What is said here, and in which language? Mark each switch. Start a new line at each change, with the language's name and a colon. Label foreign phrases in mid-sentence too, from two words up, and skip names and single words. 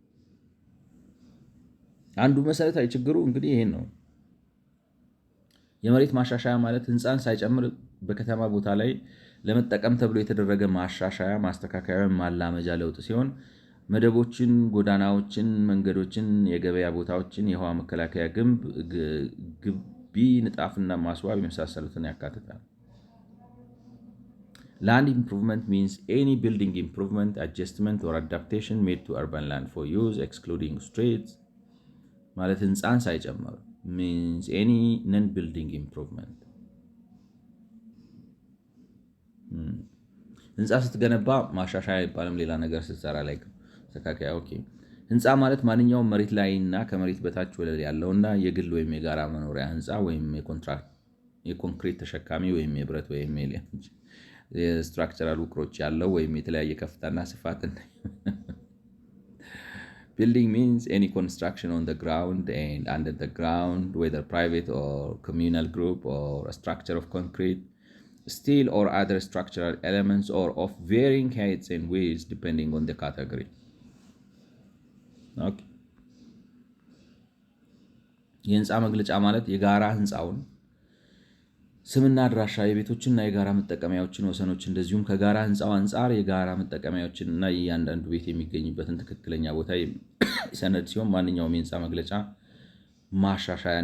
Amharic: አንዱ መሰረታዊ ችግሩ እንግዲህ ይሄን ነው። የመሬት ማሻሻያ ማለት ህንፃን ሳይጨምር በከተማ ቦታ ላይ ለመጠቀም ተብሎ የተደረገ ማሻሻያ፣ ማስተካከያ፣ ማላመጃ ለውጥ ሲሆን መደቦችን፣ ጎዳናዎችን፣ መንገዶችን፣ የገበያ ቦታዎችን፣ የውሃ መከላከያ ግንብ፣ ግቢ ንጣፍና ማስዋብ የመሳሰሉትን ያካትታል።
English: Land improvement means any building improvement, adjustment or adaptation made to urban land for use excluding streets.
Amharic: ማለት ህንፃን ሳይጨምር
English: means any non-building improvement.
Amharic: ህንፃ ስትገነባ ማሻሻያ አይባልም። ሌላ ነገር ስትሰራ ላይ ተካካይ ኦኬ። ህንፃ ማለት ማንኛውም መሬት ላይና ከመሬት በታች ወለል ያለውና የግል ወይም የጋራ መኖሪያ ህንፃ ወይም የኮንክሪት ተሸካሚ ወይም የብረት ወይም የስትራክቸራል ውቅሮች ያለው ወይም የተለያየ ከፍታና ስፋት።
English: Building means any construction on the ground and under the ground, whether private or communal group, or a structure of concrete, steel or other structural elements, or of varying heights and widths depending on the category.
Amharic: Okay. የህንፃ መግለጫ ማለት የጋራ ህንፃውን ስምና አድራሻ፣ የቤቶችና የጋራ መጠቀሚያዎችን ወሰኖች፣ እንደዚሁም ከጋራ ህንፃው አንጻር የጋራ መጠቀሚያዎችንና የእያንዳንዱ ቤት የሚገኝበትን ትክክለኛ ቦታ ሰነድ ሲሆን ማንኛውም የህንፃ መግለጫ ማሻሻያን